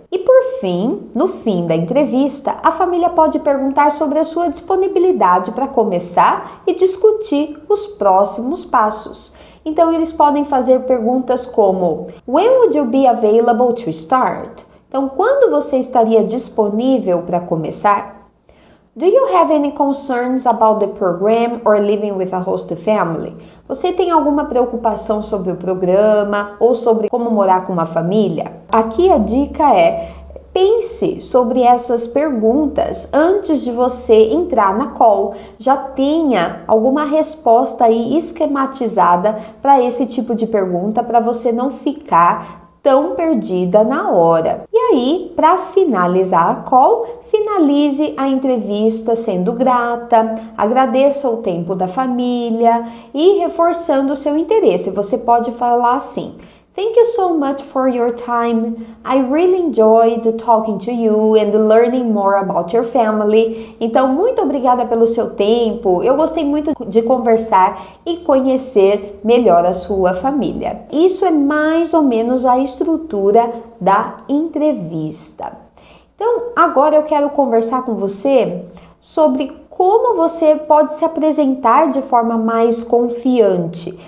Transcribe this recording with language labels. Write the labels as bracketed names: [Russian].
[Portuguese] E por fim, no fim da entrevista, a família pode perguntar sobre a sua disponibilidade para começar e discutir os próximos passos. Então, eles podem fazer perguntas como: [English] When would you be available to start? [Portuguese] Então, quando você estaria disponível para começar? [English] Do you have any concerns about the program or living with a host family? [Portuguese] Você tem alguma preocupação sobre o programa ou sobre como morar com uma família? Aqui a dica é: pense sobre essas perguntas antes de você entrar na call. Já tenha alguma resposta aí esquematizada para esse tipo de pergunta, para você não ficar tão perdida na hora. E aí, para finalizar a call, finalize a entrevista sendo grata, agradeça o tempo da família e reforçando o seu interesse. Você pode falar assim: [English] Thank you so much for your time. I really enjoyed talking to you and learning more about your family. [Portuguese] Então, muito obrigada pelo seu tempo. Eu gostei muito de conversar e conhecer melhor a sua família. Isso é mais ou menos a estrutura da entrevista. Então, agora eu quero conversar com você sobre como você pode se apresentar de forma mais confiante.